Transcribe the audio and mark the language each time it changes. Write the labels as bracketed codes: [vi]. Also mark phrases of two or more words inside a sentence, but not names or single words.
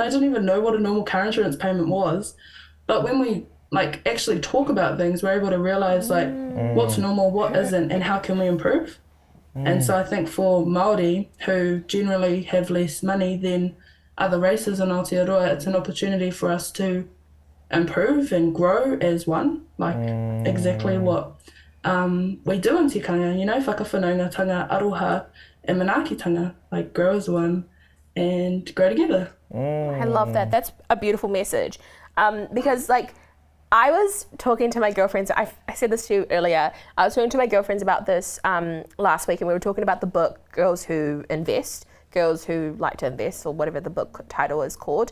[en] I didn't even know what a normal car insurance payment was. But when we like actually talk about things, we're able to realize like what's normal, what isn't, and how can we improve. And so I think for Māori, who generally have less money than other races in Aotearoa, it's an opportunity for us to improve and grow as one, like exactly what we do in tikanga, you know, [mi] whakawhanaungatanga, aroha, and manaakitanga, [en] like grow as one and grow together. I love that. That's a beautiful message. Because like I was talking to my girlfriends, I said this to you earlier, I was talking to my girlfriends about this last week, and we were talking about the book Girls Who Invest, Girls Who Like to Invest, or whatever the book title is called.